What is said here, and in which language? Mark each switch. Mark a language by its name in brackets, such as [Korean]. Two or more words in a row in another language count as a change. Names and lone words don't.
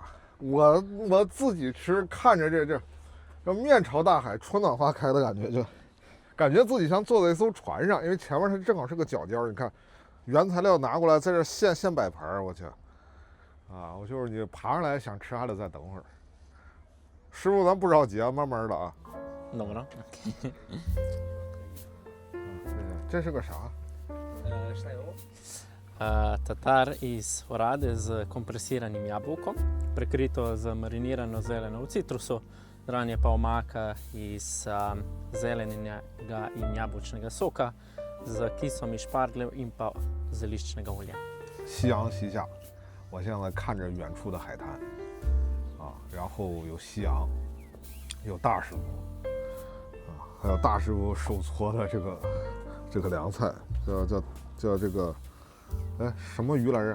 [Chinese] 我自己吃，看着这面朝大海，春暖花开的感觉，就感觉自己像坐在一艘船上，因为前面它正好是个角尖，你看，原材料拿过来，在这现摆盘，我去，啊，我就是你爬上来想吃还得再等会儿。师傅，咱不着急啊，慢慢的啊。 [Serbian] Dobro. [Chinese] 这是个啥？ [Serbian] Šta je ovo? [Slovenian] Tatar iz orade z kompresiranim jabolkom, prekrito z marinirano zeleno v citrusu, zraven je pa omaka iz zelenega in jabolčnega soka z kisom iz špargljev in pa zeliščnega olja. [Chinese] 夕阳西下，我现在看着远处的海滩，啊，然后有夕阳，有大师傅，啊，还有大师傅手搓的这个凉菜，叫这个，哎，什么鱼来着？